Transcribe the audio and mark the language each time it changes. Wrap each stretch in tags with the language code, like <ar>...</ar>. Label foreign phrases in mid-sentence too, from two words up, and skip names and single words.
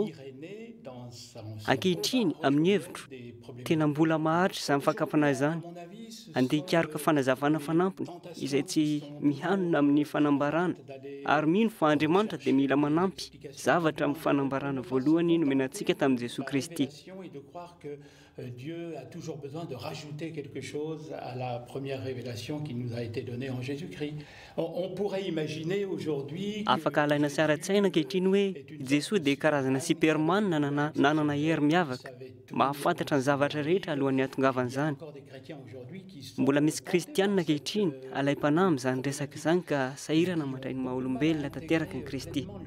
<mg>Ankehitriny amin'ny hevitro tena mbola maharitra izany fakapanahy izany. Andeha hikaroka fanazavana fanampiny izay tsy mihanona amin'ny fanambarana, ary mino fa Andriamanitra dia mila manampy zavatra amin'ny fanambarana voalohany nomenantsika tamin'i Jesosy Kristy.</mg> <fr>Dieu a toujours besoin de rajouter quelque chose à la première révélation qui nous a été donnée en Jésus-Christ. On pourrait imaginer aujourd'hui</fr> <mg>afaka alaina sy ara-tsaina ankehitriny hoe Jesosy dia karazana Superman nanana hery miavaka, mahafantatra ny zavatra rehetra alohan'ny hatongavana izany. Mbola misy kristianina ankehitriny alaim-panahy amin'izany resaka izany ka sahirana mandray ny maha-olombelona tanteraka ny Kristy.</mg>